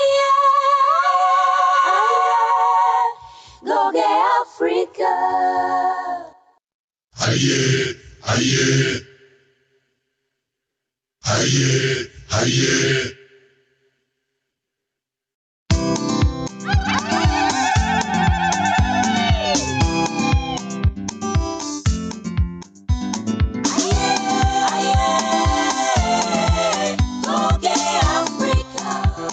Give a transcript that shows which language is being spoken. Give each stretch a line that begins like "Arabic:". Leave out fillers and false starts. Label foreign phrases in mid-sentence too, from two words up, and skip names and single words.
English: Go get Africa. Aye, aye. Aye, aye. Go get Africa.